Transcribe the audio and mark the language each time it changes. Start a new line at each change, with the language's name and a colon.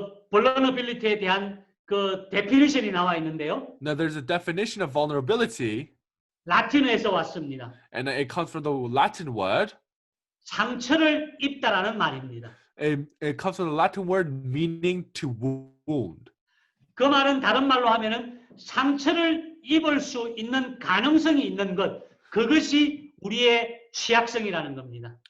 Korean: vulnerability에 대한 그 definition이 나와 있는데요.
English: now there's a definition of vulnerability,
Korean: 라틴어에서 왔습니다.
English: and it comes from the Latin word.
Korean: 상처를 입다라는 말입니다.
English: It comes from the Latin word meaning to wound.
Korean: 그 말은 다른 말로 하면은 상처를 입을 수 있는 가능성이 있는 것, 그것이 우리의 취약성이라는 겁니다.